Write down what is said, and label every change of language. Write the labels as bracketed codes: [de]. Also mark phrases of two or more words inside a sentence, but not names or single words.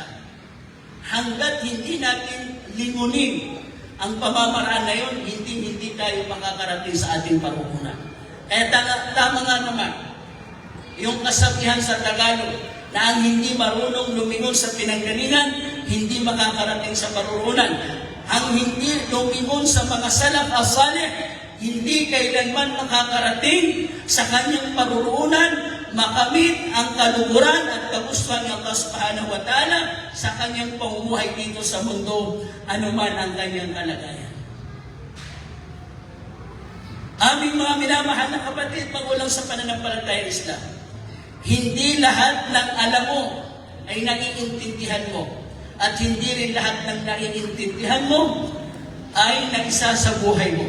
[tl] Hanggat hindi natin lingunin ang pamamaraan na yun, hindi tayo makakarating sa ating pamumunan. Kaya tama nga naman, yung kasabihan sa Tagalog, na ang hindi marunong lumingon sa pinanggalingan, hindi makakarating sa parurungan. Ang hindi lumingon sa mga [ar] السلف الصالح, [tl] hindi kailanman makakarating sa kanyang parurungan, makamit ang kaluguran at kagustuhan ng Allah [ar] سبحانه وتعالى [tl] sa kanyang pamumuhay dito sa mundo, anuman ang kanyang kalagayan. Aming mga minamahal na kapatid, magulang sa pananampalataya ng Islam, hindi lahat ng alam mo ay naiintindihan mo at hindi rin lahat ng naiintindihan mo ay naisa sa buhay mo.